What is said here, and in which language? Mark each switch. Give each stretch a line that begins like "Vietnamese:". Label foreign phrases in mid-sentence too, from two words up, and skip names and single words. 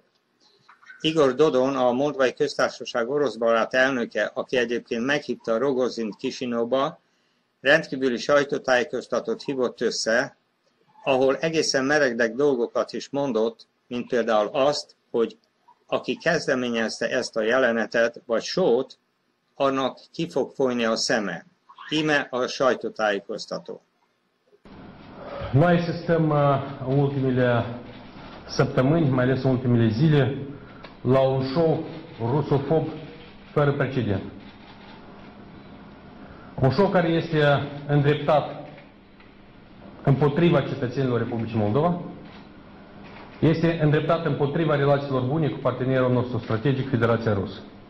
Hungarian: Igor Dodon, a Moldvai Köztársaság oroszbarát elnöke, aki egyébként meghívta Rogozint Kisinyóba, rendkívüli sajtótájékoztatót hívott össze, ahol egészen meredek dolgokat is mondott, mint például azt, hogy aki kezdeményezte ezt a jelenetet, vagy sót, annak ki fog folyni a szeme. Íme a sajtótájékoztató.
Romanian: Noi asistăm în ultimele săptămâni, mai ales în ultimele zile, la un show rusofob fără precedent. Un show care este îndreptat împotriva cetățenilor Republicii Moldova, este îndreptat împotriva relațiilor bune cu partenerul nostru strategic, Federația Rusă.